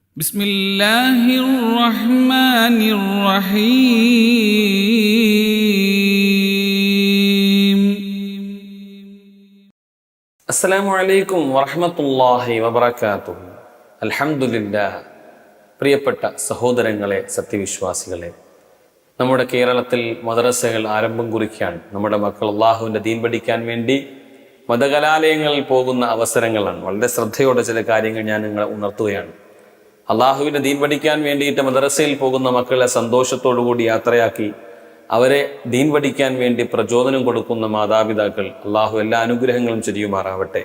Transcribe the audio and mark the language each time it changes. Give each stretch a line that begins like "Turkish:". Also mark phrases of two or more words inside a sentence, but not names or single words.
Arabic: بسم الله الرحمن الرحيم السلام عليكم ورحمة الله وبركاته الحمد لله
Malayalam: പ്രിയപ്പെട്ട സഹോദരങ്ങളെ, സത്യവിശ്വാസികളെ, നമ്മുടെ കേരളത്തിൽ മദ്രസകൾ ആരംഭം കുറിക്കാൻ നമ്മുടെ മക്കൾ അള്ളാഹുവിൻ്റെ ദീൻ പഠിക്കാൻ വേണ്ടി മതകലാലയങ്ങളിൽ പോകുന്ന അവസരങ്ങളാണ്. വളരെ ശ്രദ്ധയോടെ ചില കാര്യങ്ങൾ ഞാൻ നിങ്ങളെ ഉണർത്തുകയാണ്. അള്ളാഹുവിൻ്റെ ദീൻ പഠിക്കാൻ വേണ്ടിയിട്ട് മദ്രസയിൽ പോകുന്ന മക്കളെ സന്തോഷത്തോടുകൂടി യാത്രയാക്കി അവരെ ദീൻ പഠിക്കാൻ വേണ്ടി പ്രചോദനം കൊടുക്കുന്ന മാതാപിതാക്കൾ അള്ളാഹു എല്ലാ അനുഗ്രഹങ്ങളും ചൊരിയുമാറാവട്ടെ.